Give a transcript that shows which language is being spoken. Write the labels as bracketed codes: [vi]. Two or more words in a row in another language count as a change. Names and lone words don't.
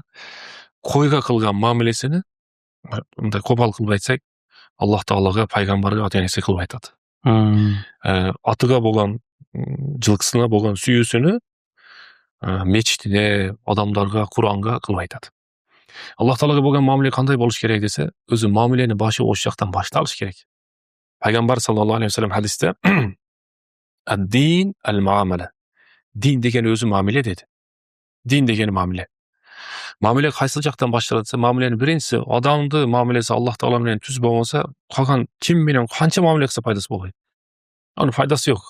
[ky] Койго кылган мамилесини мындай копал кылып айтсак, Аллах Таалага, пайгамбарга, ата-энеси кылып айтат. Атыга болгон, жылкысына болгон сүйүүсүнү мечитине, адамдарга, Куранга кылып айтат. Аллах Таалага болгон мамиле кандай болуш керек десе, өзү мамилени башы ошол жактан башталыш керек. Пайгамбар [ar] صلى الله عليه وسلم [ky] хадисте [ar] الدين المعاملة. [ky] Дин деген өзү мамиле деди. Дин деген мамиле. Мамиле кайсы жактан башталат десе, мамиленин биринчиси адамды мамилеси Аллах Таала менен түз болмосо, калган ким менен канча мамиле кылса пайдасы болбойт. Анын пайдасы жок.